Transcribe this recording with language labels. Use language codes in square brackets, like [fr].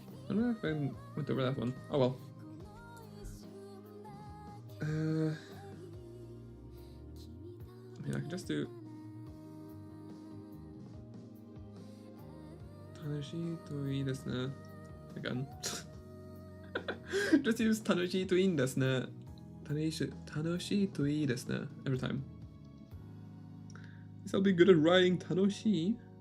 [en] I don't know if I went over that one. Oh well. I mean, I can just do [ja] 楽しいといいですね [en] again. Just use [ja] 楽しいといいんですね。楽しいといいですね [en] every time. Guess I'll be good at writing 楽しい.